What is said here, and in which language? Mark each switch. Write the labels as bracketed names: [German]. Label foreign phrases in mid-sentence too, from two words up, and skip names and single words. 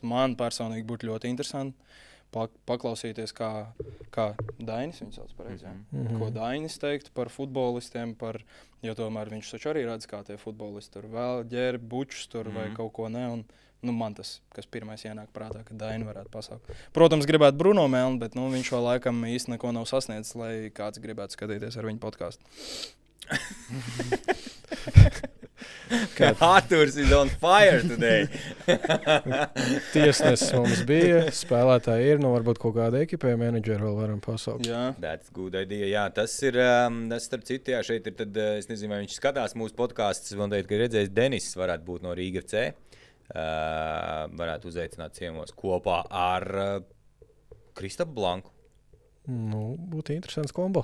[Latvian] Man personīgi būtu ļoti interesanti paklausīties, kā Dainis, viņš sauc pareizi, ko Dainis teiktu par futbolistiem, jo tomēr viņš taču arī redz, kā tie futbolisti tur vēl ģēri bučus tur vai kaut ko ne. Un, man tas, kas pirmais ienāk prātā, ka Daini varētu pasaukt. Protams, gribētu Bruno Melni, bet viņš vēl laikam īsti neko nav sasniedzis, lai kāds gribētu skatīties ar viņu podcastu. [English] Arturs is on fire today. [Latvian] Tiesnesis mums bija, spēlētāji ir, varbūt kaut kāda ekipēja menedžera vēl varam pasaukt. Jā. [English] That's good idea. [Latvian] Jā, tas ir, starp citu, jā, šeit ir tad, es nezinu, vai viņš skatās mūsu podkastus, man teikt, ka redzējis Denis varētu būt no Rīga FC. Varētu uzaicināt ciemos kopā ar Kristapu Blanku. Būtu interesants kombo.